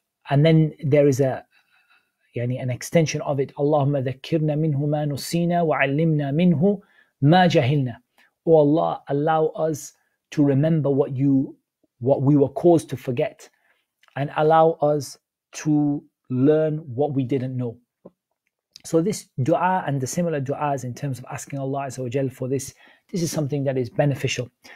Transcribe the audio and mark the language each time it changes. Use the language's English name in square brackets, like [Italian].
[English] And then there is an extension of it. [Arabic] اللهم ذكرنا منه ما نسينا وعلمنا منه ما جهلنا. [English] Oh Allah, allow us to remember what we were caused to forget, and allow us to learn what we didn't know. So this dua and the similar du'as in terms of asking Allah Azza wa Jal for this is something that is beneficial.